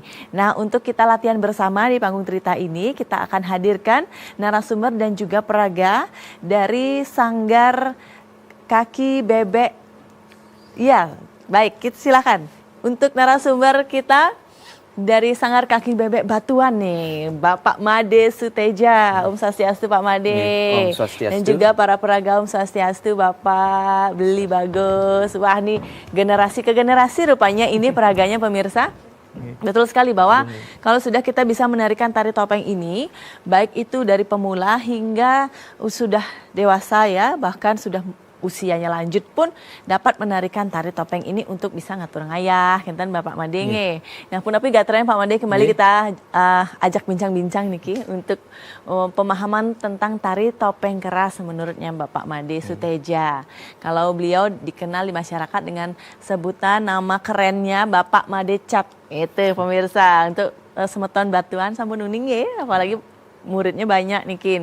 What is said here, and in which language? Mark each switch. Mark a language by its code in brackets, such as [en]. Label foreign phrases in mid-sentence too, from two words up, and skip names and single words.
[id] Nah, untuk kita latihan bersama di panggung cerita ini, kita akan hadirkan narasumber dan juga peraga dari Sanggar Kaki Bebek. Ya, baik, silakan. Untuk narasumber kita dari Sanggar Kaki Bebek Batuan nih, Bapak Made Suteja. [ban] Om Swastiastu Pak Made. Om Swastiastu. [id] Dan juga para peraga [ban] Om Swastiastu [id] Bapak Beli Bagus. Wah, nih generasi ke generasi rupanya ini peraganya pemirsa. Betul sekali bahwa kalau sudah kita bisa menarikan tari topeng ini, baik itu dari pemula hingga sudah dewasa ya, bahkan sudah usianya lanjut pun dapat menarikan tari topeng ini untuk bisa ngatur ngayah, kinten Bapak Madenge. Nah, pun tapi gak Pak Made kembali kita ajak bincang-bincang niki untuk pemahaman tentang tari topeng keras menurutnya Bapak Made Suteja. Kalau beliau dikenal di masyarakat dengan sebutan nama kerennya Bapak Made Cap. Itu pemirsa untuk Semeton Batuan [ban] sampun uning [id] ya, apalagi muridnya banyak niki.